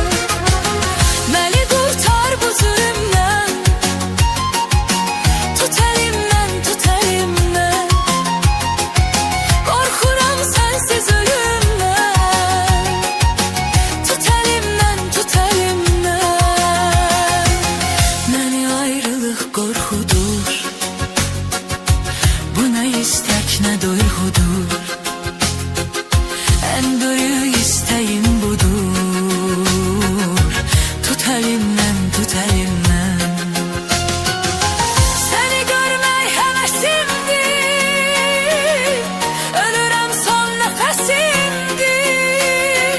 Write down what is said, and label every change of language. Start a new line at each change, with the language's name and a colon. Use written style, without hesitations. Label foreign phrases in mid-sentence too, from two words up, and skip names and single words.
Turkish: Beni kurtar bu zulümden. Tut elimden, tut elimden. Korkuram sensiz ölümden. Tut elimden, tut elimden.
Azerbaijani: Məni ayrılıq qorxudur. Bu nə istek nə duyğudur.
Turkish: En böyük isteğim budur. Tut elimden, tut elimden. Seni görmək hevesimdir. Ölürüm son nefesimdir.